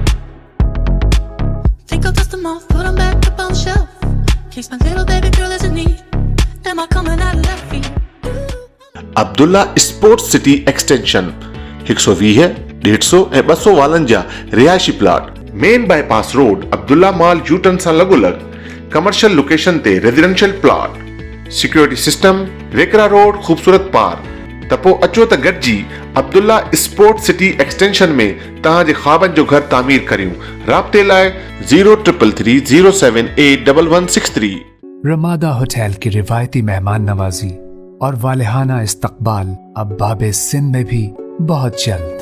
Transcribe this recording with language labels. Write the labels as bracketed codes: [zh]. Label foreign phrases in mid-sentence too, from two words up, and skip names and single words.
[en] Think I'll dust them off, put them back up on the shelf. Case my little baby girl is in need. Am I coming out of left field? [sd] عبداللہ اسپورٹس سٹی ایکسٹینشن 120 150 200 والنجا رہائشی پلاٹ مین بائی پاس روڈ عبداللہ مال یوٹن سان لگو لگ [en] commercial location [sd] تے [en] residential plot security system [sd] ویکرا روڈ خوبصورت پار تپو اچو تا گڈجی عبداللہ اسپورٹ سٹی ایکسٹینشن میں تہاں جے خوابن جو گھر تعمیر کریوں. رابطے لائے 0333078163. [ur] رمادہ ہوٹل کی روایتی مہمان نوازی اور والہانہ استقبال اب باب سندھ میں بھی بہت جلد.